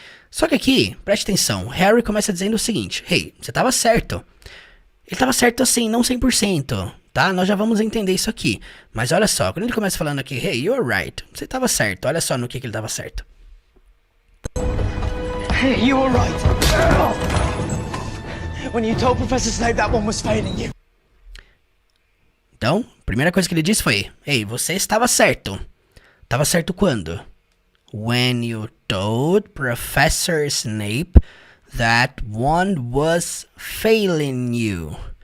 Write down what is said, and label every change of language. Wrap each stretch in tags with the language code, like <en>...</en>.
<pt>Só que aqui, preste atenção, Harry começa dizendo o seguinte: Hey, você estava certo. Ele estava certo assim, não 100%, tá? Nós já vamos entender isso aqui. Mas olha só, quando ele começa falando aqui,</pt> <en>Hey, you're right.</en> <pt>Você estava certo, olha só no que ele estava certo.</pt> <en>Hey, you were right. When you told Professor Snape that one was failing you.</en> <pt>Então, a primeira coisa que ele disse foi: Ei, você estava certo. Estava certo quando?</pt> <en>when you told Professor Snape that one was failing you.</en>